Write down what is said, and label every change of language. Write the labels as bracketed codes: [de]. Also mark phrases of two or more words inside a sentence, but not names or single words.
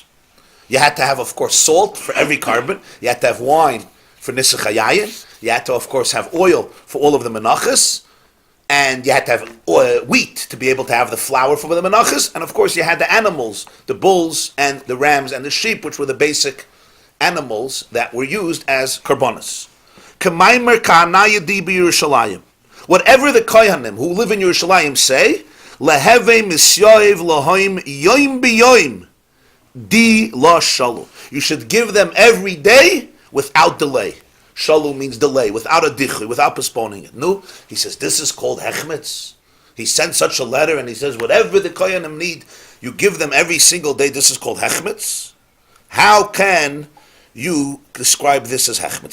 [en] You had to have, of course, salt for every carbon. You had to have wine for [he] ניסוך היין. [en] You had to, of course, have oil for all of the menachas. And you had to have wheat to be able to have the flour for the menachas. And, of course, you had the animals, the bulls and the rams and the sheep, which were the basic animals that were used as karbonos. [arc] כמאמר כהניא די בירושלם. [en] Whatever the kohanim who live in Yerushalayim say, [arc] להוא מתיהב להם יום ביום די לא שלו. [en] You should give them every day without delay. Shalu means delay, without a dichui, without postponing it. No, he says this is called hechmetz. He sent such a letter and he says whatever the kohanim need, you give them every single day. This is called hechmetz. How can you describe this as hechmetz?